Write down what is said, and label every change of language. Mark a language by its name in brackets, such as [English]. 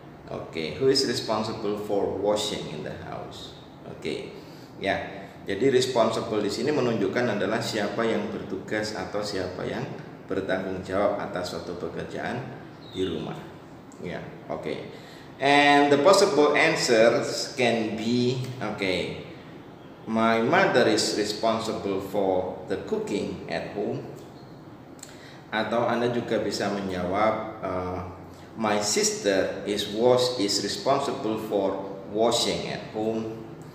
[English] Oke, who is responsible for washing in the house. Oke. Ya. [Indonesian] Jadi responsible di sini menunjukkan adalah siapa yang bertugas atau siapa yang bertanggung jawab atas suatu pekerjaan di rumah. Ya, oke. [English] And the possible answers can be my mother is responsible for the cooking at home. [Indonesian] Atau Anda juga bisa menjawab [English] my sister is responsible for washing at home.